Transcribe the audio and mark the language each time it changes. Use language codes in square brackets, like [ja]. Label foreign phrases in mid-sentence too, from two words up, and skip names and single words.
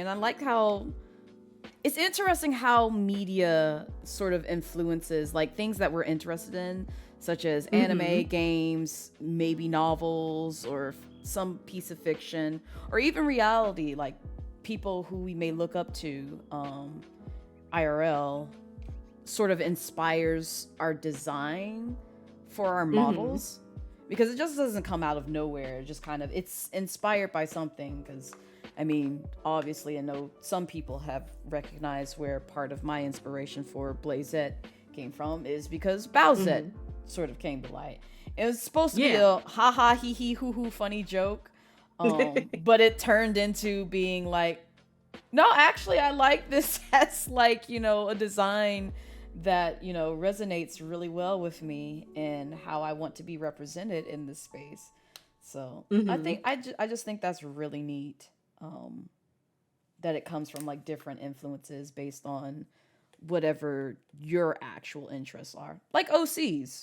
[en] And I like how it's interesting how media sort of influences like things that we're interested in, such as anime, games, maybe novels, or some piece of fiction, or even reality, like people who we may look up to IRL sort of inspires our design for our models, because it just doesn't come out of nowhere. It just kind of, it's inspired by something. Because I mean, obviously I know some people have recognized where part of my inspiration for Blazette came from is because Bowsette sort of came to light. It was supposed to be a ha ha hee hee hoo hoo funny joke, but it turned into being like, no, actually I like this as like, you know, a design that, you know, resonates really well with me and how I want to be represented in this space. So I just think that's really neat, that it comes from like different influences based on whatever your actual interests are, like OCs.